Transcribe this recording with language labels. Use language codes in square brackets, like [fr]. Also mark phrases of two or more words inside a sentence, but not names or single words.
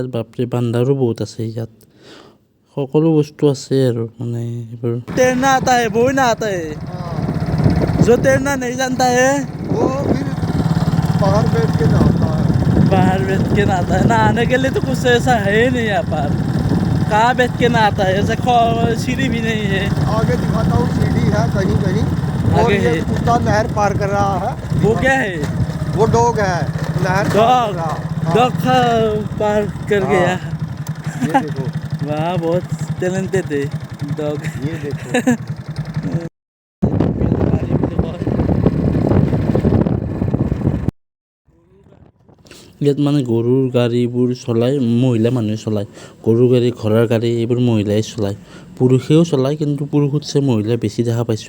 [as] বাপৰে, বান্দাৰো বহুত আছে ইয়াত, সকলো বস্তু আছে আৰু মানে এইবোৰ। [hi] তैरना आता है वो ना आता है जो तैरना नहीं जानता है वो फिर बाहर बैठ के नहाता है। बाहर बैठ के नहाता है। नहाने के लिए तो कुछ ऐसा है ही नहीं यहाँ पर। कहाँ बैठ के नहाता है, ऐसा सीढ़ी भी नहीं है। आगे दिखाता हूँ, सीढ़ी है कहीं कहीं। और आगे ये है। कुत्ता नहर पार कर रहा है। वो क्या है? वो डॉग है, नहर पार कर डॉग रहा। हाँ, डॉग पार कर हाँ। गया। ये देखो, वाह, बहुत टैलेंटेड है डॉग। ये देखो। [as] ইয়াত মানে গৰুৰ গাড়ীবোৰ চলায়, মহিলা মানুহে চলায়। গৰুৰ গাড়ী, ঘোঁৰাৰ গাড়ী এইবোৰ মহিলাই চলায়। পুৰুষেও চলায়, কিন্তু পুৰুষতছে মহিলা বেছি দেখা পাইছোঁ।